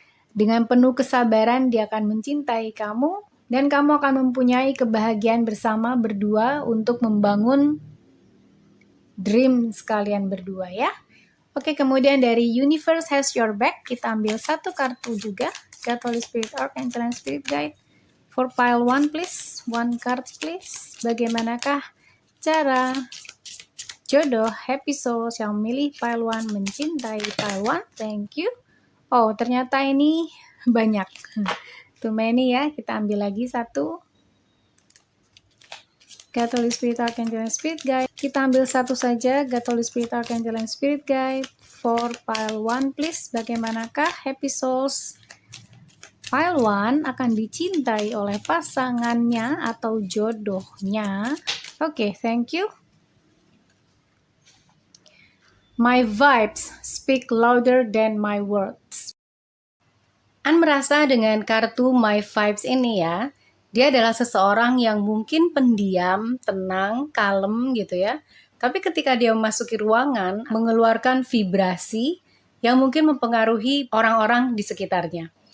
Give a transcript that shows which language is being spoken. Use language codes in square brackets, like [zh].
[id] Dengan penuh kesabaran dia akan mencintai kamu dan kamu akan mempunyai kebahagiaan bersama berdua untuk membangun dream sekalian berdua ya. Oke, kemudian dari Universe Has Your Back kita ambil satu kartu juga. [en] God, Holy Spirit, Archangel, and Spirit Guide. For pile 1 please, 1 card please. [id] Bagaimanakah cara jodoh happy souls yang memilih pile 1 mencintai pile 1? [en] Thank you. [id] Oh, ternyata ini banyak. [en] Too many [id] ya, kita ambil lagi satu. [en] God, Holy Spirit, Archangel, and Spirit Guide. [id] Kita ambil satu saja, [en] God, Holy Spirit, Archangel, and Spirit Guide. For pile 1 please, [id] bagaimanakah happy souls Pile 1 akan dicintai oleh pasangannya atau jodohnya. [en] Oke, thank you. My vibes speak louder than my words. [id] An merasa dengan kartu My Vibes ini ya, dia adalah seseorang yang mungkin pendiam, tenang, kalem gitu ya. Tapi ketika dia memasuki ruangan, mengeluarkan vibrasi yang mungkin mempengaruhi orang-orang di sekitarnya.